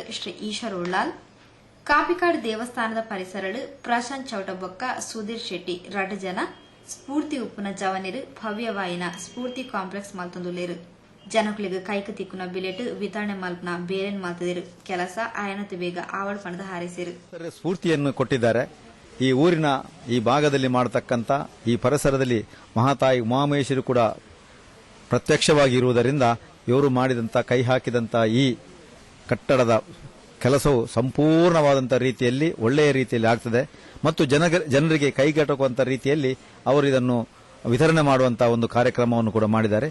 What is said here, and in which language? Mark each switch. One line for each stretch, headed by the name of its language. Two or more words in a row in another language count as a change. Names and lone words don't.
Tulu: ಶ್ರೀ ಈಶ್ವರ್ ಉಳ್ಳಾಲ್, ಕಾಪಿಕಾಡ್ ದೇವಸ್ಥಾನದ ಪರಿಸರಡು ಪ್ರಶಾಂತ್ ಚೌಟ ಬೊಕ್ಕ ಸುಧೀರ್ ಶೆಟ್ಟಿ ರಡ್ ಜನ ಸ್ಫೂರ್ತಿ ಉಪ್ಪುನ ಜವನಿರು ಭವ್ಯವಾಯಿನ ಸ್ಫೂರ್ತಿ ಕಾಂಪ್ಲೆಕ್ಸ್ ಮಲ್ತೊಂದುಲ್ಲೇರು. ಜನಕುಲಿಗೆ ಕೈಕ ತಿಕ್ಕುನ ಬಿಲೆಟ್ ವಿತರಣೆ ಮಲ್ಪನ ಬೇರೆನ್ ಮಲ್ತದಿರು ಕೆಲಸ ಆಯನತು ಬೇಗ ಆವಡ್ ಪಣದ ಹಾರೈಸಿರು.
Kannada: ಸ್ಫೂರ್ತಿಯನ್ನು ಕೊಟ್ಟಿದ್ದಾರೆ. ಈ ಊರಿನ ಈ ಭಾಗದಲ್ಲಿ ಮಾಡತಕ್ಕಂಥ ಈ ಪರಿಸರದಲ್ಲಿ ಮಹಾತಾಯಿ ಉಮಾಮಹೇಶ್ವರಿ ಕೂಡ ಪ್ರತ್ಯಕ್ಷವಾಗಿ ಇರುವುದರಿಂದ ಇವರು ಮಾಡಿದಂಥ ಕೈ ಹಾಕಿದಂಥ ಈ ಕಟ್ಟಡದ ಕೆಲಸವು ಸಂಪೂರ್ಣವಾದಂಥ ರೀತಿಯಲ್ಲಿ ಒಳ್ಳೆಯ ರೀತಿಯಲ್ಲಿ ಆಗ್ತದೆ ಮತ್ತು ಜನರಿಗೆ ಕೈಗೆಟಕುವಂಥ ರೀತಿಯಲ್ಲಿ ಅವರು ಇದನ್ನು ವಿತರಣೆ ಮಾಡುವಂತಹ ಒಂದು ಕಾರ್ಯಕ್ರಮವನ್ನು ಕೂಡ ಮಾಡಿದ್ದಾರೆ.